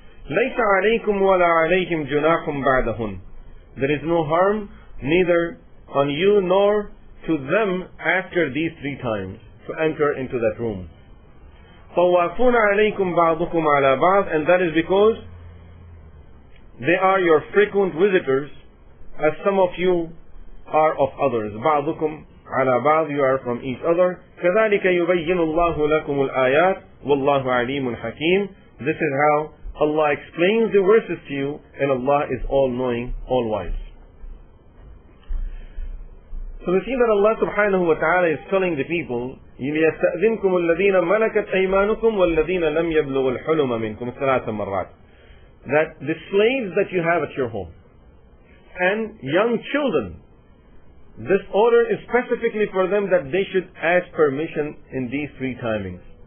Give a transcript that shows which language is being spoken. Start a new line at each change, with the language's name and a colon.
Arabic: ليس عليكم ولا عليهم جناح بعدهن,
English: there is no harm neither on you nor to them after these three times to enter into that room.
Arabic: طوافون عليكم بعضكم على بعض,
English: and that is because they are your frequent visitors, as some of you are of others.
Arabic: بعضكم على بعض,
English: you are from each other.
Arabic: كذلك يبين الله لكم الآيات والله عليم حكيم.
English: This is how Allah explains the verses to you, and Allah is all-knowing, all-wise. So we see that Allah subhanahu wa ta'ala is telling the people,
Arabic: لِيَسْتَأْذِنْكُمُ الَّذِينَ مَلَكَتْ أَيْمَانُكُمْ وَالَّذِينَ لَمْ يَبْلُغُوا الْحُلُمَ مِنْكُمْ ثَلَاثَ مَرَّاتٍ,
English: that the slaves that you have at your home and young children, this order is specifically for them that they should ask permission in these three timings.